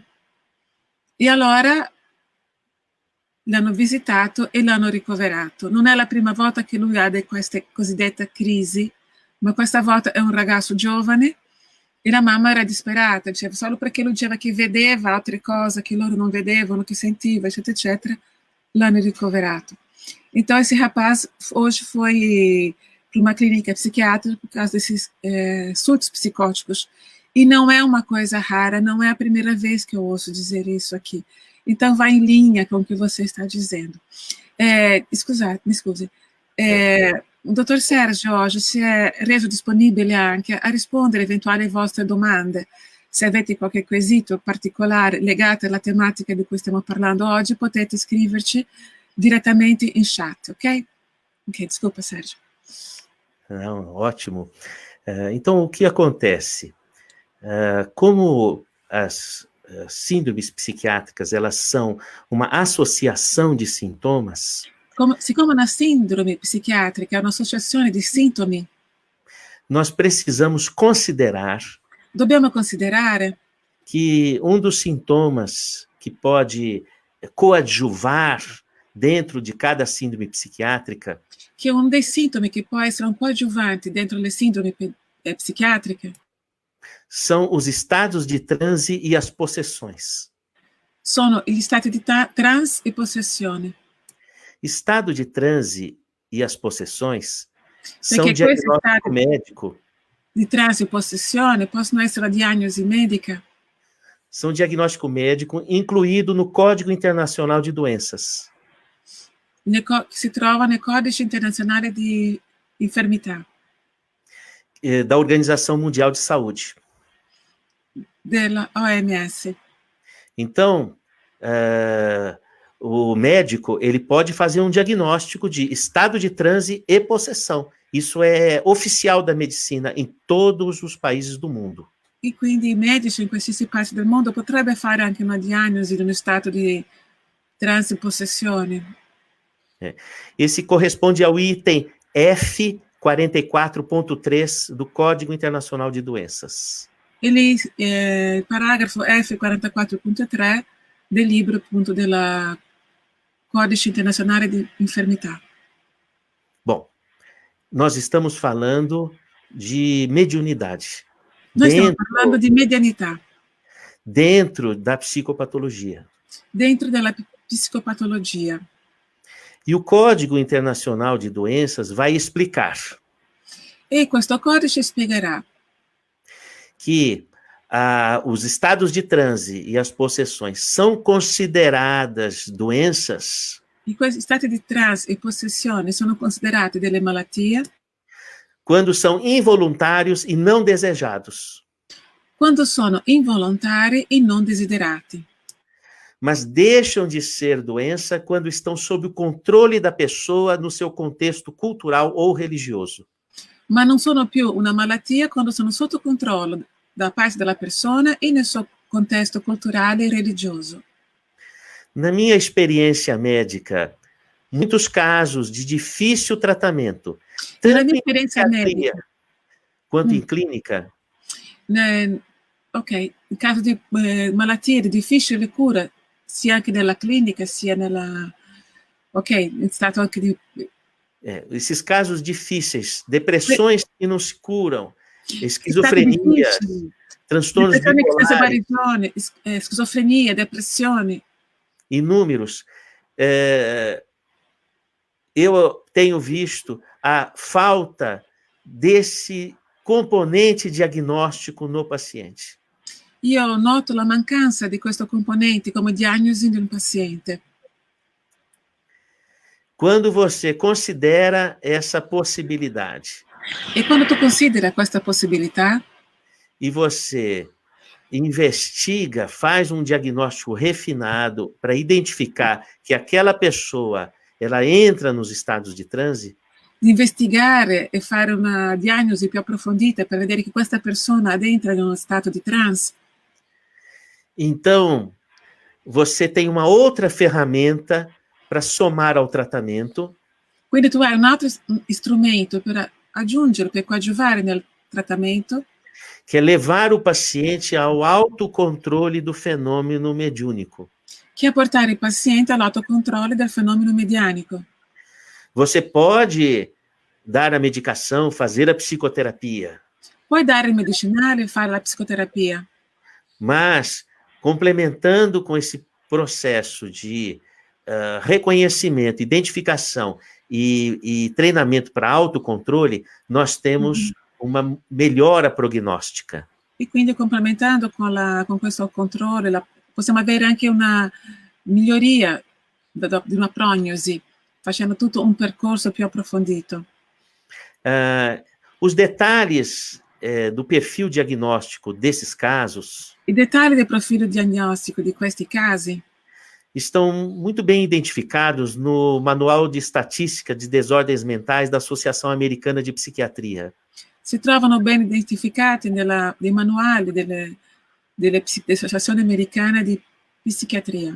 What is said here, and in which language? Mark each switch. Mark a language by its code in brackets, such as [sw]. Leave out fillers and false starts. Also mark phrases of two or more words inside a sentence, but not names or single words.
[it] E allora l'hanno visitato e l'hanno ricoverato. Non è la prima volta che lui ha queste cosiddette crisi, ma questa volta è un ragazzo giovane e la mamma era disperata, diceva, solo perché lui diceva che vedeva altre cose che loro non vedevano, che sentiva, eccetera, eccetera, l'hanno ricoverato. [pt] Então, esse rapaz hoje foi para uma clínica psiquiátrica por causa desses surtos psicóticos. E não é uma coisa rara, não é a primeira vez que eu ouço dizer isso aqui. Então, vai em linha com o que você está dizendo. [it] Mi scusi. Dottor Sergio oggi si è reso disponibile anche a rispondere a eventuali vostre domande. Se avete qualche quesito particolare legato alla tematica di cui stiamo parlando oggi, potete scriverci direttamente in chat, ok? [pt] Ok, desculpa, Sérgio. Não, ótimo. Então, o que acontece? Como as síndromes psiquiátricas, elas são uma associação de sintomas. [it] Siccome una sindrome psichiatrica è un'associazione di sintomi, [pt] nós precisamos considerar. [it] Dobbiamo considerare [pt] que um dos sintomas que pode coadjuvar dentro de cada síndrome psiquiátrica, [it] che un dei sintomi che può essere un coadiuvante dentro le sindrome psichiatriche, [pt] são os estados de transe e as possessões. [it] Sono gli stati di trans e possessione. [pt] Estado de transe e as possessões são diagnóstico médico. [it] Di transe e possessione possono essere la diagnosi medica. [pt] São diagnóstico médico incluído no Código Internacional de Doenças. [it] Si trova nel Codice Internazionale di Infermità. [pt] Da Organização Mundial de Saúde. [it] Della OMS. [pt] Então, o médico, ele pode fazer um diagnóstico de estado de transe e possessão. Isso é oficial da medicina em todos os países do mundo. [it] E quindi i medici in qualsiasi parte del mondo potrebbe fare anche una diagnosi di uno stato di transe e possessione. [pt] Esse corresponde ao item F 44.3 do Código Internacional de Doenças. [it] Parágrafo F44.3 del libro appunto della Codice Internazionale di Infermità. [pt] Bom, nós estamos falando de mediunidade. [it] Noi stiamo parlando di medianità. [pt] Dentro da psicopatologia. [it] Dentro della psicopatologia. [pt] E o Código Internacional de Doenças vai explicar. [it] E questo codice spiegherà [pt] que os estados de transe e as possessões são consideradas doenças. [it] E questi stati di trance e possessione sono considerati delle malattie [pt] quando são involuntários e não desejados. [it] Quando sono involontari e non desiderati. [pt] Mas deixam de ser doença quando estão sob o controle da pessoa no seu contexto cultural ou religioso. [it] Ma non sono più una malattia quando sono sotto controllo da parte della persona e nel suo contesto culturale e religioso. [pt] Na minha experiência médica, muitos casos de difícil tratamento, tanto em psiquiatria quanto em clínica. [it] Ok, in caso di malattie di difficile cura, sia anche nella clinica, sia nella... Ok, in stato anche di... [pt] esses casos difíceis, depressões que não se curam, esquizofrenias, transtornos bipolares, [it] esquizofrenia, depressione. [pt] Inúmeros. Eu tenho visto a falta desse componente diagnóstico no paciente. [it] Io noto la mancanza di questo componente come diagnosi di un paziente. [pt] Quando você considera essa possibilidade. [it] E quando tu considera questa possibilità. [pt] E você investiga, faz um diagnóstico refinado para identificar que aquela pessoa, ela entra nos estados de transe. [it] Investigare e fare una diagnosi più approfondita per vedere che questa persona entra in uno stato di trance. [pt] Então, você tem uma outra ferramenta para somar ao tratamento. [it] Quindi tu hai un altro strumento per aggiungere, per coadiuvare nel trattamento. [pt] Que é levar o paciente ao autocontrole do fenômeno mediúnico. Que é [it] portare il paziente all'autocontrollo del fenomeno medianico. [pt] Você pode dar a medicação, fazer a psicoterapia. [it] Puoi dare il medicinale e fare la psicoterapia. [pt] Mas, complementando com esse processo de reconhecimento, identificação e treinamento para autocontrole, nós temos uma melhora prognóstica. [it] E quindi complementando con questo controllo, possiamo avere anche una miglioria di una prognosi, facendo tutto un percorso più approfondito. [pt] Os detalhes do perfil diagnóstico desses casos. [it] I dettagli del profilo diagnostico di questi casi [pt] estão muito bem identificados no Manual de Estatística de Desordens Mentais da Associação Americana de Psiquiatria. [it] Si trovano ben identificati nei manuali dell'Associazione Americana di Psiquiatria.